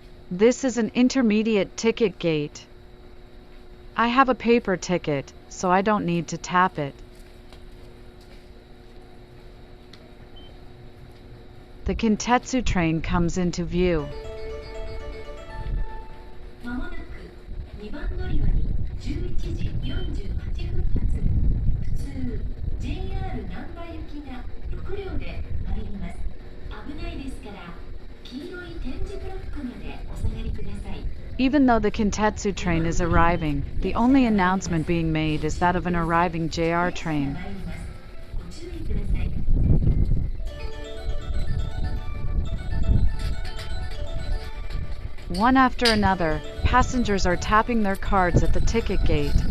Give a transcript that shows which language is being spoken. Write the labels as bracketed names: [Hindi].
[English] This is an intermediate ticket gate. I have a paper ticket, so I don't need to tap it. The Kintetsu train comes into view. [Japanese] まもなく2番乗り場に11時48分発普通 JR 難波行きが6両で参ります。危ないですから黄色い点字ブロックまでお下がりください。 [English] Even though the Kintetsu train is arriving, the only announcement being made is that of an arriving JR train. [Japanese] ご注意ください。 [English] One after another, passengers are tapping their cards at the ticket gate.